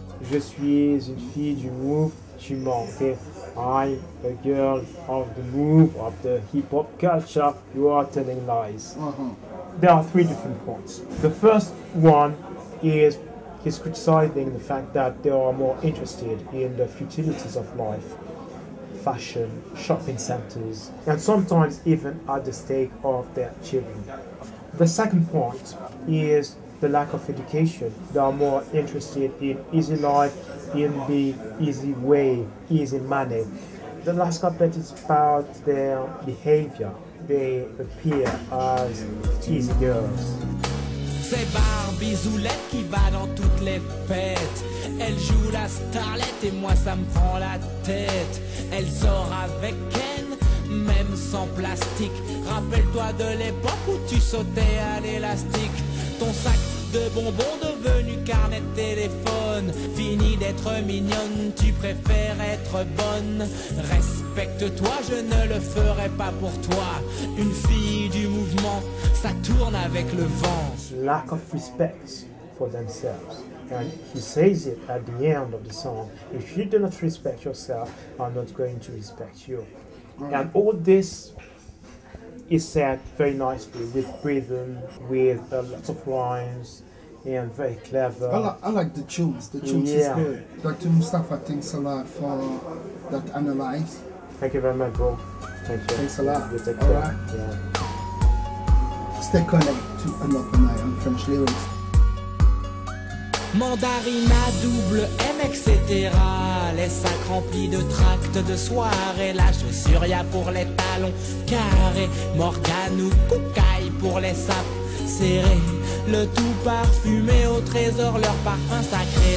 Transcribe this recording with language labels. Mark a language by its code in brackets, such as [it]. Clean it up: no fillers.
[fr] Je suis une fille du mouvement. [en] Okay? I'm a girl of the move, of the hip-hop culture. You are telling lies. There are 3 different points. The first one is he's criticizing the fact that they are more interested in the futilities of life, fashion, shopping centers, and sometimes even at the stake of their children. The second point is the lack of education. They are more interested in easy life, in the easy way, easy money. The last couplet is about their behavior. They appear as easy girls. [fr] C'est Barbie Zoulette qui va dans toutes les fêtes. Elle joue la starlette et moi ça me prend la tête. Elle sort avec Ken, même sans plastique. Rappelle-toi de l'époque où tu sautais à l'élastique. Ton sac de bonbons devenu carnet de téléphone. Fini d'être mignonne, tu préfères être bonne. Respecte-toi, je ne le ferai pas pour toi. Une fille du mouvement, ça tourne avec le vent. [en] Lack of respect for themselves. And he says it at the end of the song. If you do not respect yourself, I'm not going to respect you. And all this is said very nicely with rhythm, with lots of rhymes, and very clever. I like the tunes. The tunes is good. Dr. Mustafa, thanks a lot for that analyze. Thank you very much, bro. Thank you. Thanks a lot. You take All care. right. Yeah. Stay connected to AnOpenEye on French lyrics. Mandarina, double M, etc. [fr] Les sacs remplis de tracts de soirée. La chaussure y a pour les talons carrés. Morgane ou Koukaï pour les sapes serrés. Le tout parfumé au trésor, leur parfum sacré.